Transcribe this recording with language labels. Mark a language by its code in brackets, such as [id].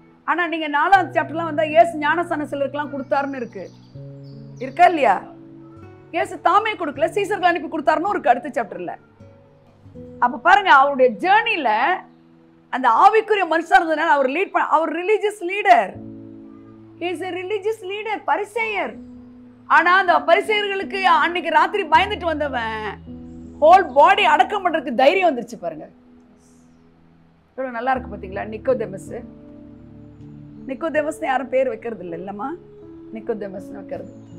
[ta] ஆனா நீங்க 4ஆம் சாப்டர்லாம் வந்தா இயேசு ஞானஸ்நானம் சிலருக்குலாம் கொடுத்தாருன்னு இருக்கா இல்லையா? இயேசு தாமே கொடுக்கல, சீசர்கள் அனுப்பி கொடுத்தாருன்னு இருக்கு அடுத்த சாப்டர்ல. அப்ப பாருங்க, அவருடைய ஜேர்னில அந்த ஆவிக்குரிய மனுஷா இருந்ததுனால அவர் religious leader. [en] He is a religious leader, பரிசேயர். [ta] ஆனா அந்த பரிசேயர்களுக்கு அன்னைக்கு ராத்திரி பயந்துட்டு வந்தவன் ஹோல் பாடி அடக்கம் பண்றதுக்கு தைரியம் வந்துருச்சு பாருங்க. எவ்வளவு நல்லா இருக்கு பாத்தீங்களா? நிக்கோதேமஸ் யாரும் பேர் வைக்கிறது இல்லை இல்லம்மா, நிக்கோதேமஸ் வைக்கிறது.